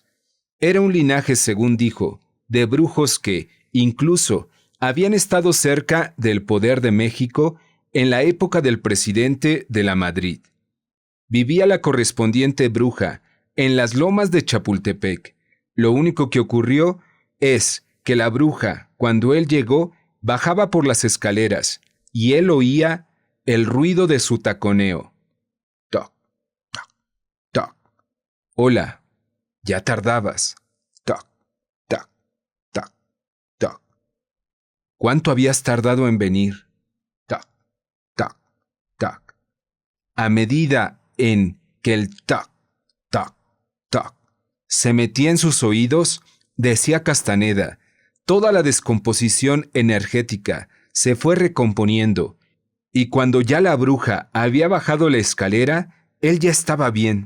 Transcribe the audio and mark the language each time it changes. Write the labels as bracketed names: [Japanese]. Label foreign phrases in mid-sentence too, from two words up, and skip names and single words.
[Spanish] Era un linaje, según dijo, de brujos que, incluso, habían estado cerca del poder de México en la época del presidente de la Madrid. Vivía la correspondiente bruja en las lomas de Chapultepec. Lo único que ocurrió es que la bruja, cuando él llegó, bajaba por las escaleras y él oía el ruido de su taconeo. Toc, toc, toc. Hola, ya tardabas. Toc, toc, toc, toc. ¿Cuánto habías tardado en venir? Toc, toc, toc. A medida en que el toc, toc, toc se metía en sus oídos, decía Castaneda, toda la descomposición energética se fue recomponiendo, y cuando ya la bruja había bajado la escalera, él ya estaba bien.